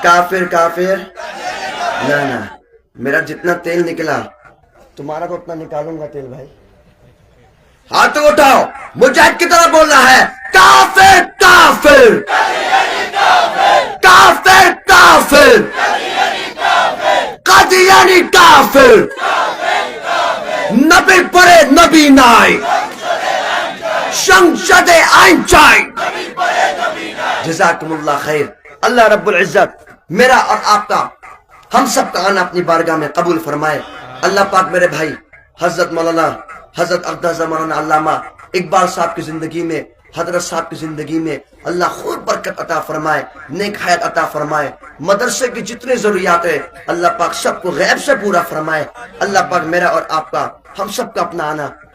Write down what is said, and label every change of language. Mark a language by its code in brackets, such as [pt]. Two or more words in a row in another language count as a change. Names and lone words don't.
[ur] کافر کافر نہ، میرا جتنا تیل نکلا تمہارا تو اتنا نکالوں گا تیل بھائی۔ ہاتھوں اٹھاؤ، مجاہد کی طرح بولنا ہے، کافر کافر کافر کافر قادیانی کافر [bn] নবীর পরে নবী নাই সংসদে আইন চাই [ar] جزاکم اللہ خیر [ur] اللہ رب العزت میرا اور آپ کا ہم سب کا آنا اپنی بارگاہ میں قبول فرمائے اللہ پاک میرے بھائی حضرت مولانا حضرت اقدس مولانا علامہ اقبال صاحب کی زندگی میں حضرت صاحب کی زندگی میں اللہ خوب برکت عطا فرمائے نیک حیات عطا فرمائے مدرسے کی جتنی ضروریات ہے اللہ پاک سب کو غیب سے پورا فرمائے اللہ پاک میرا اور آپ کا ہم سب کا اپنا آنا